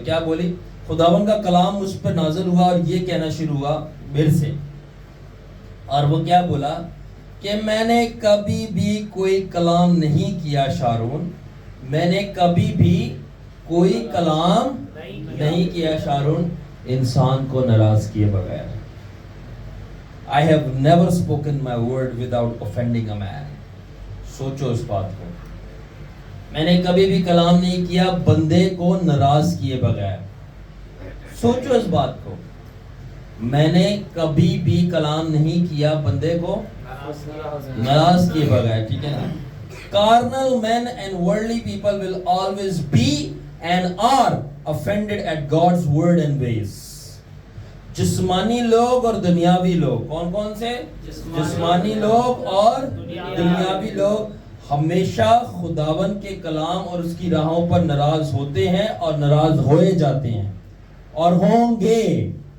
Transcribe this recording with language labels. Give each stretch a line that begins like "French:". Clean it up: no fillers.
Urdu: اور کیا بولی؟ خداوند کا کلام مجھ پر نازل ہوا اور یہ کہنا شروع ہوا میرے سے. اور وہ کیا بولا کہ میں نے کبھی بھی کوئی کلام نہیں کیا شارون, میں نے کبھی بھی کوئی کلام نہیں کیا شارون انسان کو ناراض کیے بغیر.
English: I have never spoken my word without offending a man.
Urdu: سوچو اس بات کو, میں نے کبھی بھی کلام نہیں کیا بندے کو ناراض کیے بغیر. سوچو اس بات کو, میں نے کبھی بھی کلام نہیں کیا بندے کو ناراض کیے بغیر. ٹھیک ہے نا.
English: Carnal men and worldly people will always be and are offended at God's word and ways.
Urdu: جسمانی لوگ اور دنیاوی لوگ, کون کون سے؟ جسمانی لوگ اور دنیاوی لوگ ہمیشہ خداوند کے کلام اور اس کی راہوں پر ناراض ہوتے ہیں اور ناراض ہوئے جاتے ہیں اور ہوں گے.